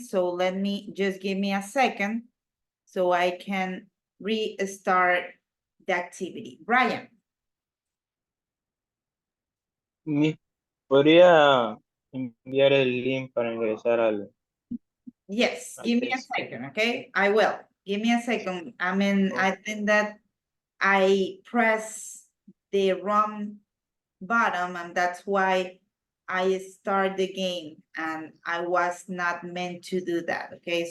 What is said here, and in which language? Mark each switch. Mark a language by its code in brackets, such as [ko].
[en] So let me just give me a second so I can restart the activity. Brian. [es] Miss, ¿podría enviar el link para ingresar al [en] Yes, give me a second, okay? I will. Give me a second. I mean, I think that I press the wrong button and that's why I start the game and I was not meant to do that, okay?